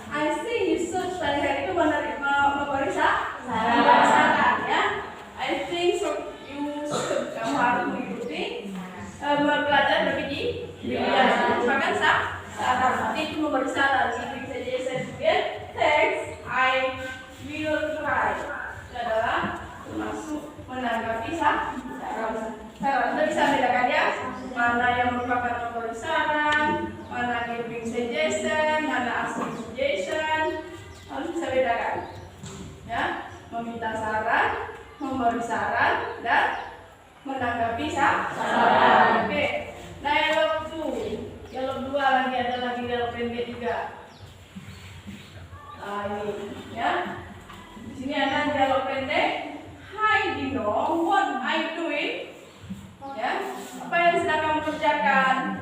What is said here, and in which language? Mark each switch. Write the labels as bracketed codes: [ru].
[en] I think you should study hard [id] itu memberi saran ya. [en] I think so you should, [id] kamu harus mengikuti belajar lebih giat. Bahkan saran itu memberi saran. [en] Giving suggestion again. Thanks, I will try. [id] Itu adalah termasuk menanggapi saran. Kita bisa bedakan ya, mana yang merupakan memberi saran, mana giving suggestion, mana asking suggestion, harus bisa bedakan. Ya, meminta saran, memberi saran, dan menanggapi saran. Oke, dialog 2, dialog 2 lagi ada lagi dialog pendek juga. Nah ini, ya, di sini ada dialog pendek. [en] Hi Dino, what are you doing? [id] Ya, apa yang sedang kamu kerjakan?